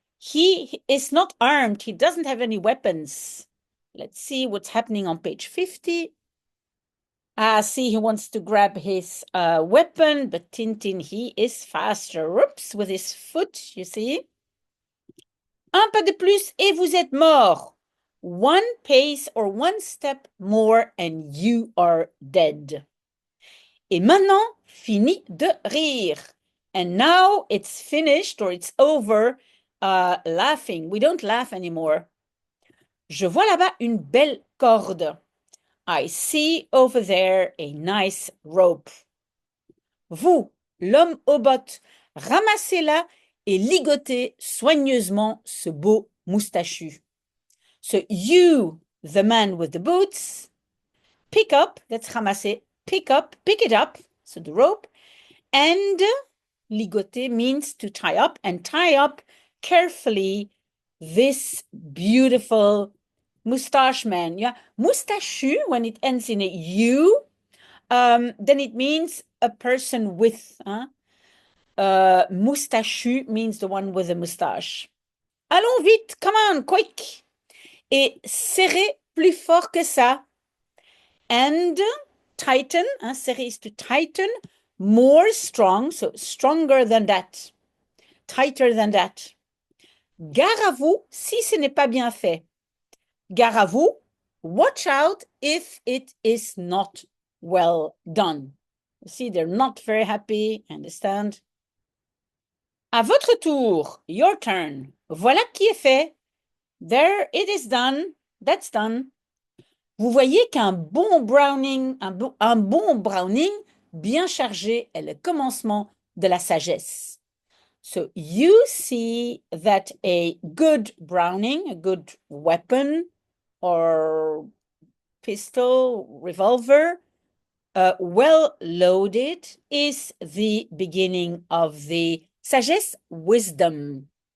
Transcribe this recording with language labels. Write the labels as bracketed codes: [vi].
[en] He is not armed. He doesn't have any weapons. Let's see what's happening on page 50. See, he wants to grab his weapon, but Tintin, he is faster. Oops, with his foot, you see. [fr] Un pas de plus et vous êtes mort. [en] One pace or one step more and you are dead. [fr] Et maintenant, fini de rire. [en] And now it's finished or it's over laughing. We don't laugh anymore. [fr] Je vois là-bas une belle corde. [en] I see over there a nice rope. [fr] Vous, l'homme aux bottes, ramassez-la et ligotez soigneusement ce beau moustachu. [en] So you, the man with the boots, pick up, that's ramasser, pick it up, so the rope, and ligoter means to tie up, and tie up carefully this beautiful mustache man. Yeah, moustachu, when it ends in a U, then it means a person with. Moustachu means the one with a mustache. [fr] Allons vite, [en] come on, quick. [fr] Et serrez plus fort que ça. [en] And tighten, serrer is to tighten, more strong, so stronger than that, tighter than that. [fr] Gare à vous si ce n'est pas bien fait. Gare à vous, [en] watch out if it is not well done. You see, they're not very happy, understand? [fr] À votre tour, [en] your turn. [fr] Voilà qui est fait. [en] There, it is done. That's done. [fr] Vous voyez qu'un bon browning, un bon browning bien chargé est le commencement de la sagesse. [en] So you see that a good browning, a good weapon or pistol, revolver, well loaded is the beginning of the sagesse, wisdom.